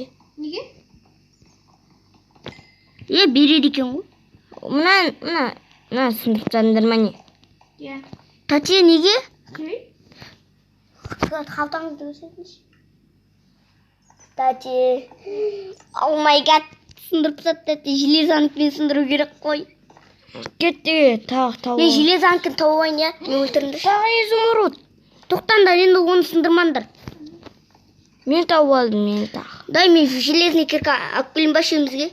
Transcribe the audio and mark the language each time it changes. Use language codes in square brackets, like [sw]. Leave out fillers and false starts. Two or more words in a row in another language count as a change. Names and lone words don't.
[kk] Неге? Береді екен ғой. Мына сындырма не? Иә. Тәте, неге? Көрейін? Қалтаңызды өсетінші. Тәте. [en] Oh my god. [kk] Сындырып сат, тәте. Железаныкімен сындыру керек қой. Кетті, тағы. Мен железаныкін тауып айын, иә? Мен өлтіріңдір. Тағы изумруд. Тоқтаңдар, енді оны сындырмаңдар. Мен тауып алдым, мен тағы. Дай мен [ru] железный кирка [kk] алып келем ба шемізге?